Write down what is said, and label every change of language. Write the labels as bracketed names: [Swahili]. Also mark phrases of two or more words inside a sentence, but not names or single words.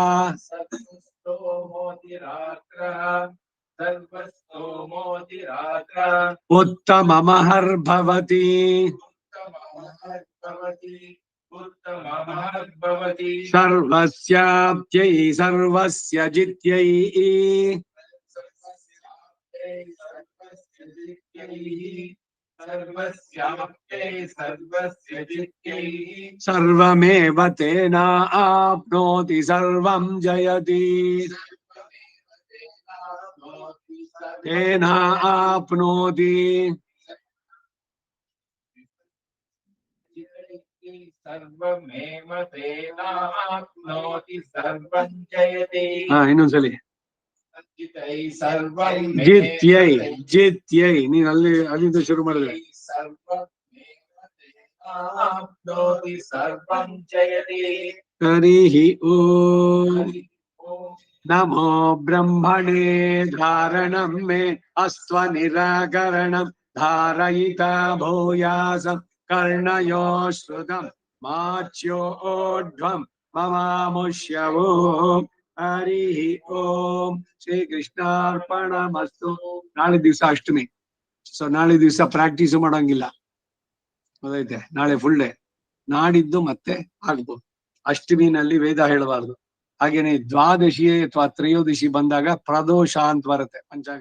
[Sanskrit] ಉತ್ತಮಮಹರ್ಭವತಿ. ಸರ್ವಸ್ಯಾಪ್ತ್ಯೈ ಸರ್ವಸ್ಯ ಜಿತ್ಯೈ. ಸರ್ವಮೇವ ತೇನ ಆಪ್ನೋತಿ ಸರ್ವಂ ಜಯತಿ. ತೇನ ಆಪ್ನೋತಿ. ಸರ್ವಮೇವ ತೇನಾಪ್ನೋತಿ ಸರ್ವಂ ಜಯತಿ. [Kannada] ಇನ್ನೊಂದ್ಸಲಿ. [Sanskrit] ಸರ್ವಂ ಜಿತ್ಯೈ. ಜಿತ್ಯೈ [Kannada] ನೀನ್ ಅಲ್ಲಿಂದ ಶುರು ಮಾಡಿದ್ರೆ. [Sanskrit] ಆಪ್ನೋತಿ ಸರ್ವಂ ಜಯತಿ. ಹರಿ ಓಂ ನಮೋ ಬ್ರಹ್ಮಣೇ ಧಾರಣಂ ಮೇ ಅಸ್ತ್ವ ನಿರಾಕರಣಂ ಧಾರಯಿತ ಭೂಯಾಸಂ ಕರ್ಣಯೋ ಶ್ರುತಂ ಮಾಚ್ಯೋಢ್ವಂ ಮಮಾಮುಷ್ಯವೋ. ಹರಿ ಓಂ. ಶ್ರೀ ಕೃಷ್ಣಾರ್ಪಣಮಸ್ತು. [Kannada] ನಾಳೆ ದಿವಸ ಅಷ್ಟಮಿ, ಸೊ ನಾಳೆ ದಿವಸ ಪ್ರಾಕ್ಟೀಸ್ ಮಾಡಂಗಿಲ್ಲ. ಗೊತ್ತೈತೆ, ನಾಳೆ [English] full day. [Kannada] ನಾಡಿದ್ದು ಮತ್ತೆ ಆಗ್ಬೋದು. ಅಷ್ಟಮಿನಲ್ಲಿ ವೇದ ಹೇಳಬಾರ್ದು. ಹಾಗೇನೆ ದ್ವಾದಶಿ ಅಥವಾ ತ್ರಯೋದಶಿ ಬಂದಾಗ ಪ್ರದೋಷ ಅಂತ ಬರುತ್ತೆ ಪಂಚಾಂಗ.